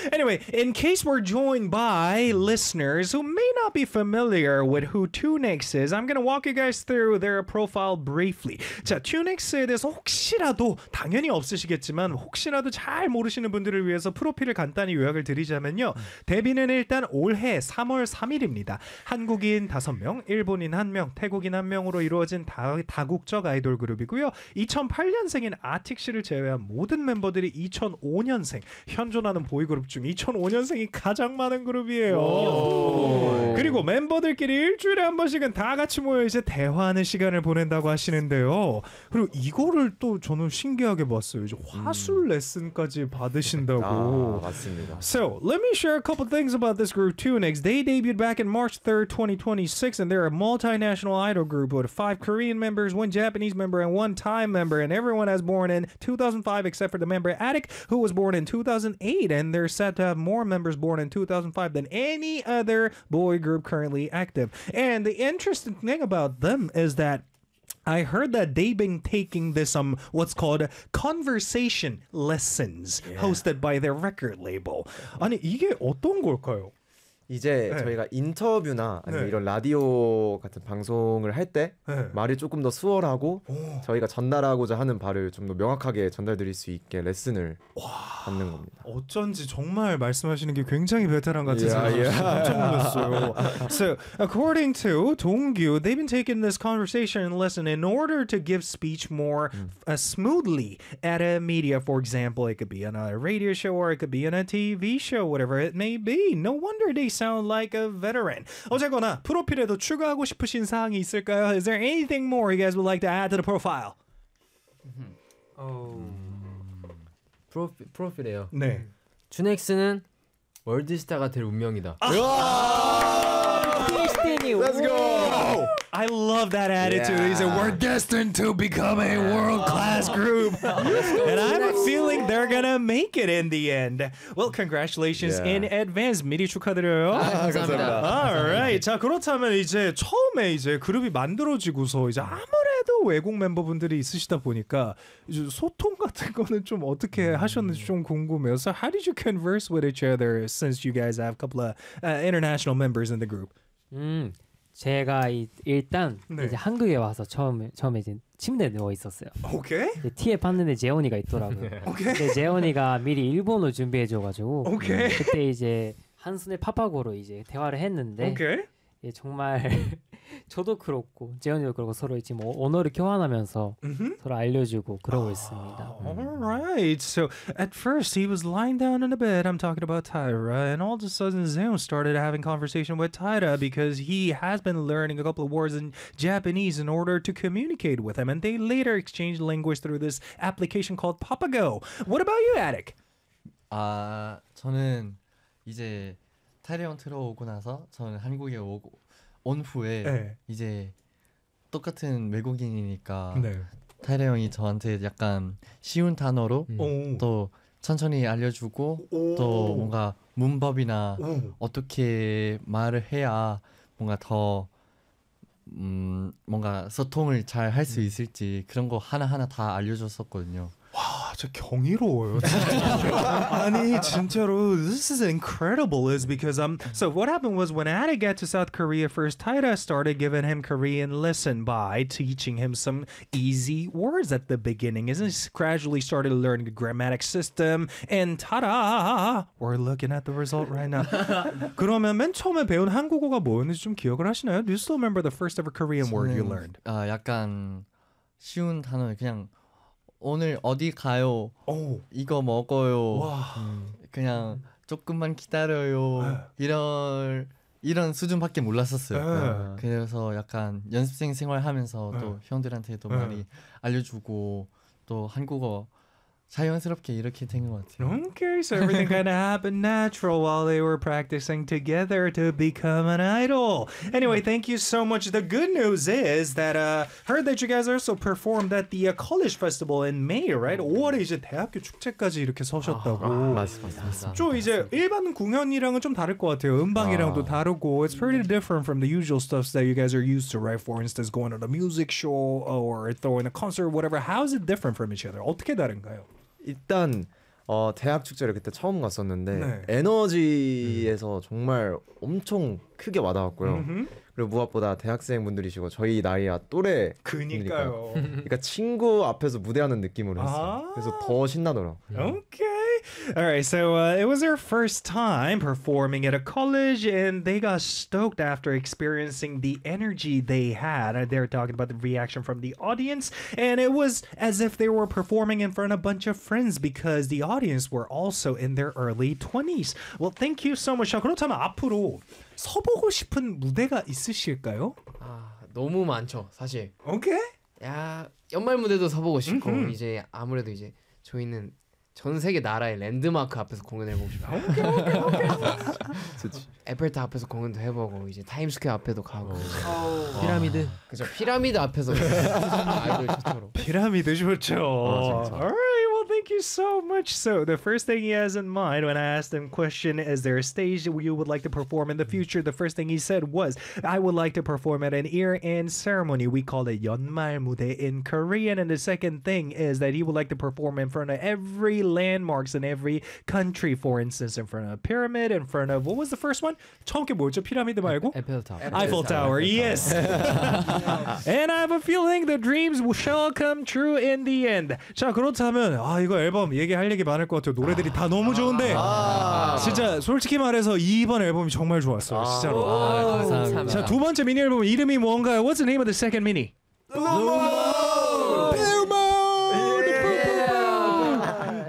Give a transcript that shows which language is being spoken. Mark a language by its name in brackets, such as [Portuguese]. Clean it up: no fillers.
[English] Anyway, in case we're joined by listeners who may not be familiar with who TuneX is, I'm gonna walk you guys through their profile briefly. [Korean] 자, TuneX에 대해서 혹시라도, 당연히 없으시겠지만, 혹시라도 잘 모르시는 분들을 위해서 프로필을 간단히 요약을 드리자면요. 데뷔는 일단 올해 3월 3일입니다. 한국인 5명, 일본인 1명, 태국인 1명으로 이루어진 다국적 아이돌 그룹이고요. 2008년생인 아틱 씨를 제외한 모든 멤버들이 2005년생, 현존하는 보이그룹 중 2005년생이 가장 많은 그룹이에요. 그리고 멤버들끼리 일주일에 한 번씩은 다 같이 모여 이제 대화하는 시간을 보낸다고 하시는데요. 그리고 이거를 또 저는 신기하게 봤어요. 이제 화술 레슨까지 받으신다고. 아, 맞습니다. [English] So, let me share a couple things about this group TuneX. They debuted back in March 3rd, 2026 and they're a multinational idol group with 5 Korean members, 1 Japanese member and 1 Thai member and everyone has born in 2005 except for the member Attic who was born in 2008 and they're said to have more members born in 2005 than any other boy group currently active. And the interesting thing about them is that I heard that they've been taking this what's called conversation lessons hosted by their record label. [Korean] 아니 이게 어떤 걸까요? 이제 네. 저희가 인터뷰나 아니면 네. 이런 라디오 같은 방송을 할 때 네. 말이 조금 더 수월하고 오. 저희가 전달하고자 하는 바를 좀 더 명확하게 전달드릴 수 있게 레슨을 와. 받는 겁니다. 어쩐지 정말 말씀하시는 게 굉장히 베테랑 같은 생각이 들었어요. [English] So, according to 동규, they've been taking this conversation lesson in order to give speech more smoothly at a media. For example, it could be on a radio show or it could be on a TV show, whatever it may be. No wonder they sound like a veteran. [Korean] 어쨌거나 프로필에도 추가하고 싶으신 사항이 있을까요? [English] Is there anything more you guys would like to add to the profile? [Korean] 프로필이에요. 네. 준엑스는 월드스타가 될 운명이다. 아! 아! [English] 아! Let's go. I love that attitude. Yeah. He said, "We're destined to become a world-class group." And I'm feeling they're going to make it in the end. Well, congratulations in advance. [Korean] 미리 축하드려요. 아, 감사합니다. [English] All right. [Korean] 자, 그렇다면 이제 처음에 이제 그룹이 만들어지고서 이제 아무래도 외국 멤버분들이 있으시다 보니까 이제 소통 같은 거는 좀 어떻게 하셨는지 좀 궁금해요. [English] So how did you converse with each other since you guys have a couple of international members in the group? [Korean] 제가 일단 네. 이제 한국에 와서 처음에 이제 침대에 누워 있었어요. [English] 오케이. [Korean] 티에 봤는데 재원이가 있더라고요. [English] 오케이. [Korean] 근데 재원이가 미리 일본어 준비해 줘가지고 [English] 오케이. [Korean] 그때 이제 한 손에 파파고로 이제 대화를 했는데 [English] 오케이. [Korean] 예, 정말 저도 그렇고 재원이도 그렇고 서로 지금 언어를 교환하면서 mm-hmm. 서로 알려주고 그러고 있습니다. [English] Alright, so at first he was lying down in a bed. I'm talking about Tyra, and all of a sudden Zeon started having conversation with Tyra because he has been learning a couple of words in Japanese in order to communicate with him, and they later exchanged language through this application called Papago. What about you, Attic? [Korean] 아, 저는 이제 타이라 형 들어오고 나서 저는 한국에 오고 온 후에 네. 이제 똑같은 외국인이니까 네. 타이라 형이 저한테 약간 쉬운 단어로 또 천천히 알려주고 또 뭔가 문법이나 어떻게 말을 해야 뭔가 더 뭔가 소통을 잘 할 수 있을지 그런 거 하나하나 다 알려줬었거든요. 와, 저 경이로워요. 아니, 진짜로 [English] this is incredible. Is because so what happened was when Attic got to South Korea first, Tyra started giving him Korean lesson by teaching him some easy words at the beginning. And he gradually started learning the grammatic system. And ta-da, we're looking at the result right now. [Korean] 그러면 맨 처음에 배운 한국어가 뭐였는지 좀 기억을 하시나요? [English] Do you still remember the first ever Korean [Korean] 저는, [English] word you learned? [Korean] 약간 쉬운 단어 그냥 오늘 어디 가요? 오. 이거 먹어요. 와. 그냥 조금만 기다려요. 이런 수준밖에 몰랐었어요. 그래서 약간 연습생 생활하면서 또 형들한테도 많이 알려주고 또 한국어 자연스럽게 이렇게 된 것 같아요. [English] Okay, so everything kind of happened natural while they were practicing together to become an idol. Anyway, thank you so much. The good news is that I heard that you guys also performed at the college festival in May, right? [Korean] 5월에 이제 대학교 축제까지 이렇게 서셨다고. 맞습니다. 좀 이제 일반 공연이랑은 좀 다를 것 같아요. 음방이랑도 다르고. [English] It's pretty different from the usual stuff that you guys are used to, right? For instance, going on a music show or throwing a concert, whatever. How is it different from each other? [Korean] 어떻게 다른가요? 일단 대학 축제를 그때 처음 갔었는데 네. 에너지에서 정말 엄청 크게 와닿았고요. 그리고 무엇보다 대학생분들이시고 저희 나이와 또래 그니까요. 그러니까 친구 앞에서 무대하는 느낌으로 했어요. 그래서 더 신나더라고요. [English] Okay. All right, so it was their first time performing at a college, and they got stoked after experiencing the energy they had. They're talking about the reaction from the audience, and it was as if they were performing in front of a bunch of friends because the audience were also in their early 20s. Well, thank you so much. [Korean] 그렇다면 앞으로 서보고 싶은 무대가 있으실까요? 아, 너무 많죠, 사실. [English] 오케이. [Korean] 야, 연말 무대도 서보고 싶고 이제 아무래도 이제 저희는 전 세계 나라의 랜드마크 앞에서 공연해 보고 싶어요. 좋지. 에펠탑 앞에서 공연도 해 보고 이제 타임스퀘어 앞에도 가고. 피라미드. 그죠. 피라미드 앞에서 아이돌 처럼. 피라미드 좋죠. 아, [English] alright, well thank you so much. So the first thing he has in mind when I asked him question is there a stage you would like to perform in the future? The first thing he said was I would like to perform at an year-end ceremony. We call it 연말 무대 in Korean. And the second thing is that he would like to perform in front of every landmarks in every country, for instance, in front of a pyramid, in front of what was the first one? [Korean] 처음 게 뭐였죠? 피라미드 말고? [English] Eiffel Tower. Eiffel Tower. Yes. And I have a feeling the dreams shall come true in the end. [Korean] 자 그렇다면 아 이거 앨범 얘기할 얘기 많을 것 같아요. 노래들이 다 너무 좋은데 진짜 솔직히 말해서 이번 앨범이 정말 좋았어요. 진짜로. 감사합니다. 자 두 번째 미니 앨범 이름이 뭔가요? [English] What's the name of the second mini? Luma.